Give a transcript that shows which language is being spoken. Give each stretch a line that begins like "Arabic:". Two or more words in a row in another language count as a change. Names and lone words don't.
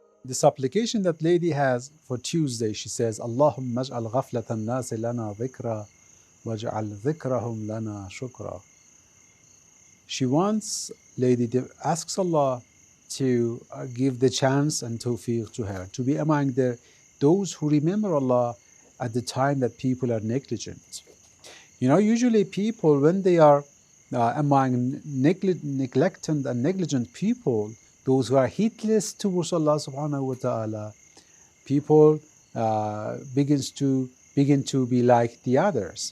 English: the supplication that lady has for Tuesday, she says,
Arabic: اللهم اجعل غفلة الناس لنا ذكرا واجعل ذكرهم لنا شكرا.
English: She wants, lady asks Allah to give the chance and tawfiq to her, to be among those who remember Allah at the time that people are negligent. You know, usually people, when they are among neglectant and negligent people, those who are heedless towards Allah
Arabic: سبحانه وتعالى,
English: people begin to be like the others.